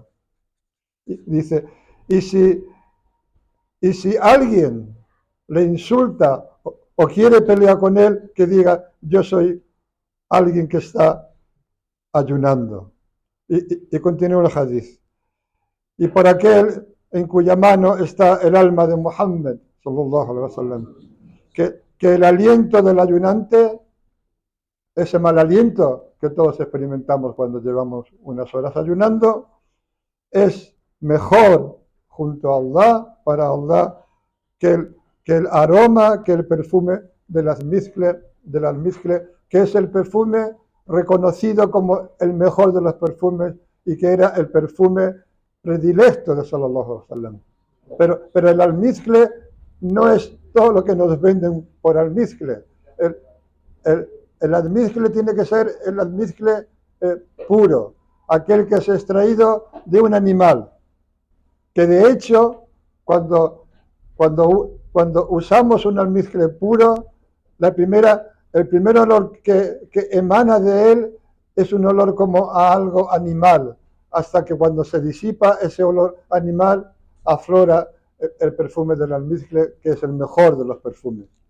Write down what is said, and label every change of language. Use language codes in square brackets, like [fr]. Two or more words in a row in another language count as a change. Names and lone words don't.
[es] Y dice, y si, y si alguien le insulta o quiere pelear con él, que diga, yo soy alguien que está ayunando. Y continúa el hadith. Y por aquel en cuya mano está el alma de Muhammad, [ar] صلى الله عليه وسلم, [es] que el aliento del ayunante, ese mal aliento que todos experimentamos cuando llevamos unas horas ayunando, es mejor junto a Allah, para Allah, que el aroma, que el perfume del almizcle, que es el perfume reconocido como el mejor de los perfumes y que era el perfume predilecto de [ar] صلى الله عليه وسلم. [es] Pero el almizcle no es todo lo que nos venden por almizcle. El almizcle tiene que ser el almizcle puro, aquel que es extraído de un animal, que de hecho cuando usamos un almizcle puro, el primer olor que emana de él es un olor como a algo animal, hasta que cuando se disipa ese olor animal aflora el perfume del almizcle, que es el mejor de los perfumes.